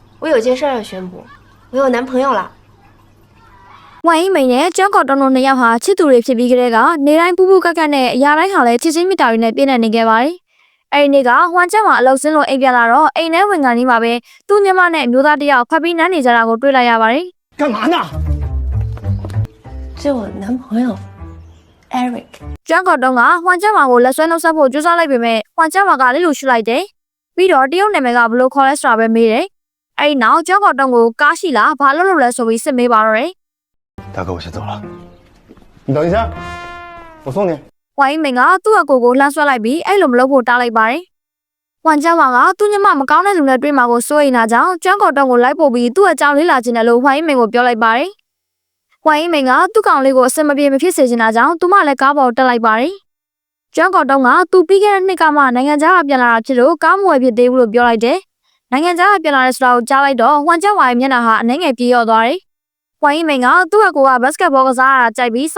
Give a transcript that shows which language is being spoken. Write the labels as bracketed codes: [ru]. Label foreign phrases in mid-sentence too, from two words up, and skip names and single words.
[zh] 我有件事要宣布，我有男朋友了。 [my] ဝိုင်းမိန်နဲ့ကျောင်းကော်တုံးတို့နှစ်ယောက်ဟာချစ်သူတွေဖြစ်ပြီးကြတဲ့ကနေတိုင်းပူပူကက်ကက်နဲ့အရာတိုင်းဟာလည်းချစ်ချင်းမြတ်တာတွေနဲ့ပြည့်နေနေခဲ့ပါတယ်။အဲဒီနေ့ကဟွမ်ကျန်းမှာအလုပ်စင်းလို့အိမ်ပြန်လာတော့အိမ်ထဲဝင်ကန်ကြီးမှာပဲသူ့ညီမနဲ့မျိုးသားတစ်ယောက်ဖက်ပြီးနန်းနေကြတာကိုတွေ့လိုက်ရပါတယ်။ [zh] 干嘛呢？这我男朋友 Eric。 [my] ကျောင်းကော်တုံးကဟွမ်ကျန်းမှာကိုလက်ဆွဲနှုတ်ဆက်ဖို့ကြိုးစားလိုက်ပေမဲ့ဟွမ်ကျန်းမှာကလေးလိုရှုလိုက်တယ်။ပြီးတော့တရုတ်နာမည်ကဘလို့ခေါ်လဲဆိုတာပဲမေးတယ်။အဲဒီနောက်ကျောင်းကော်တုံးကိုကားရှိလားဘာလို့လဲဆိုပြီးစစ်မေးပါတော့တယ်။ [zh] 大哥，我先走了。你等一下，我送你。 [my] ဝိုင်းမင်ကသူ့အကိုကိုလှမ်းဆွဲလိုက်ပြီးအဲ့လိုမလုပ်ဖို့တားလိုက်ပါတယ်။ဝမ်ကျန်းဝါကသူ့ညမမကောင်းတဲ့လူနဲ့တွေ့မှာကိုစိုးရိမ်တာကြောင့်ကျွမ်းကော်တုံးကိုလိုက်ပို့ပြီးသူ့အကြောင်းလေးလာခြင်းတယ်လို့ဝိုင်းမင်ကိုပြောလိုက်ပါတယ်။ဝိုင်းမင်ကသူ့ကောင်လေးကိုအစင်မပြေမဖြစ်စေချင်တာကြောင့်သူမလည်းကားပေါ်တက်လိုက်ပါတယ်။ကျွမ်းကော်တုံးကသူပြီးခဲ့တဲ့နှစ်ကမှနိုင်ငံခြားကပြန်လာတာဖြစ်လို့ကားမဝယ်ဖြစ်သေးဘူးလို့ပြောလိုက်တယ်။နိုင်ငံခြားကပြန်လာတဲ့ဆိုတာကိုကြားလိုက်တော့ဝမ်ကျန်းဝါရဲ့မျက်နှာဟာအနှဲငယ်ပြေးရော့သွားတယ်။ ဝိုင်းမင်ကသူ့အကိုကဘတ်စကတ်ဘောကစားရတာကြိုက်ပြီး